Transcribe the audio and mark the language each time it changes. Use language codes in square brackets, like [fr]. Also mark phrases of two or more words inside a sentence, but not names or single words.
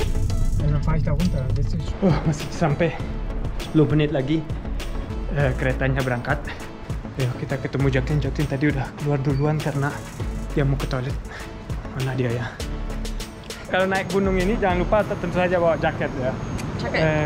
[de] Dan dann fahre ich da runter. [id] Masih sampai 10 menit lagi keretanya berangkat. Yuk kita ketemu Jacqueline. Jacqueline tadi udah keluar duluan karena dia mau ke toilet. Mana dia ya? Kalau naik gunung ini jangan lupa tentu saja bawa jaket ya. Jaket.